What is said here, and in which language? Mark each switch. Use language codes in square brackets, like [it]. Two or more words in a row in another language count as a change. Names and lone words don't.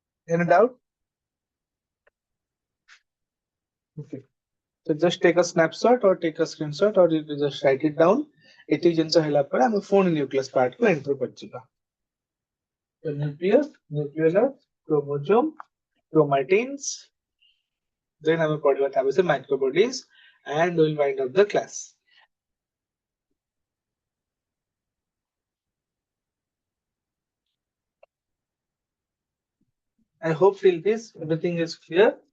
[en] Any doubt? Okay. So just take a snapshot or take a screenshot or you can just write it down. [or] ଏଠି ଜିନିଷ ହେଲା ପରେ ଆମେ ପୁଣି [en] nucleus part [or] କୁ ଏଣ୍ଟ୍ରି କରିଯିବା. [en] So nucleus, nucleolus, chromosome, chromatins. Then [or] ଆମେ ପଢିବା ତା ବିଷୟରେ [en] microbodies and we'll wind up the class. I hope till this everything is clear.